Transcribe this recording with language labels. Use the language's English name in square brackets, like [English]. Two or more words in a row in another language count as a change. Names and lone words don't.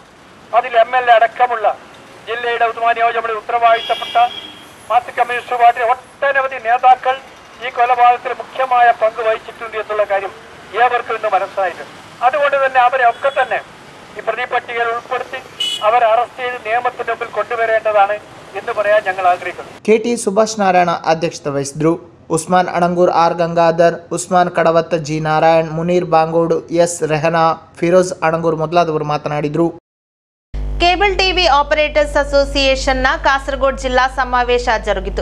[Malayalam] അതിൽ MLA അടക്കമുള്ള ജില്ലയുടെ നിയോജകമണ്ഡലത്തിൽ ഉത്തരവാദിത്തപ്പെട്ട മാർക്സിസ്റ്റ് കമ്മ്യൂണിസ്റ്റ് പാർട്ടിയുടെ ഒട്ടനവധി നേതാക്കൾ ഈ കൊലപാതകത്തിൽ മുഖ്യമായ പങ്ക് വഹിച്ചിട്ടുണ്ട് എന്നുള്ള കാര്യം ഏവർക്കും ഇന്ന് മനസ്സിലായിട്ടുണ്ട്. അതുകൊണ്ട് തന്നെ അവരെ ഒക്കെ തന്നെ ഈ പ്രതിപട്ടികയിൽ ഉൾപ്പെടുത്തി അവരെ അറസ്റ്റ് ചെയ്ത് നിയമത്തിന്റെ മുമ്പിൽ കൊണ്ടുവരേണ്ടതാണ് എന്ന് പറയാൻ ഞങ്ങൾ ആഗ്രഹിക്കുന്നു. [Kannada] KT ಸುಭಾಷ್ ನಾರಾಯಣ ಅಧ್ಯಕ್ಷತೆ ವಹಿಸಿದರು. ಉಸ್ಮಾನ್ ಅಣಂಗೂರ್, ಆರ್ ಗಂಗಾಧರ್, ಉಸ್ಮಾನ್ ಕಡವತ್ತ, ಜಿ ನಾರಾಯಣ್, ಮುನೀರ್ ಬಾಂಗೋಡ್, ಎಸ್ ರೆಹನಾ, ಫಿರೋಜ್ ಅಣಂಗೂರ್ ಮೊದಲಾದವರು ಮಾತನಾಡಿದರು. ಕೇಬಲ್ ಟಿವಿ ಆಪರೇಟರ್ಸ್ ಅಸೋಸಿಯೇಷನ್ನ ಕಾಸರಗೋಡು ಜಿಲ್ಲಾ ಸಮಾವೇಶ ಜರುಗಿತು.